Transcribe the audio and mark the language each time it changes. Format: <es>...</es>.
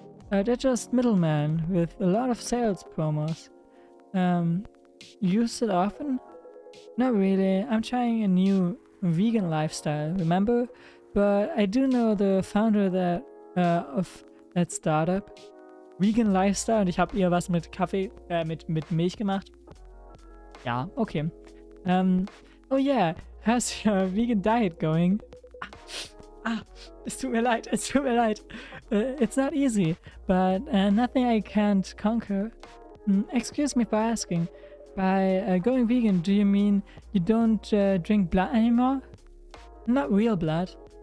<en>They're just middlemen with a lot of sales promos. Use it often? Not really. I'm trying a new vegan lifestyle, remember? But I do know the founder of that startup.</en> <de>Vegan Lifestyle, und ich habe ihr was mit Kaffee, mit Milch gemacht. Ja, okay.</de> <en>Oh yeah, how's your vegan diet going?</en> <de>Es tut mir leid.</de> <en>It's not easy, but nothing I can't conquer. Excuse me for asking. By going vegan, do you mean you don't drink blood anymore? Not real blood.</en>